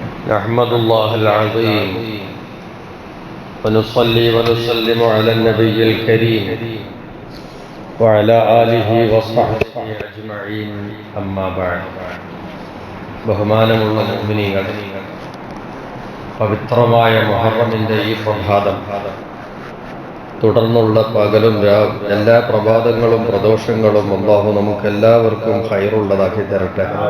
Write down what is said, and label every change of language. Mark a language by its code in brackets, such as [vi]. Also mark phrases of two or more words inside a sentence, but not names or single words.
[ar] نحمد الله العظيم ونصلي ونسلم على النبي الكريم وعلى آله وصحبه أجمعين أما بعد. [ml] ബഹുമാനമുള്ള മുഅ്മിനീങ്ങൾ, പവിത്രമായ മുഹറമിൻ്റെ ഈ പ്രഭാതം, തുടർന്നുള്ള പകലും എല്ലാ പ്രഭാതങ്ങളും പ്രദോഷങ്ങളും അല്ലാഹു നമുക്കെല്ലാവർക്കും ഖൈറുള്ളതാക്കി തരട്ടെ.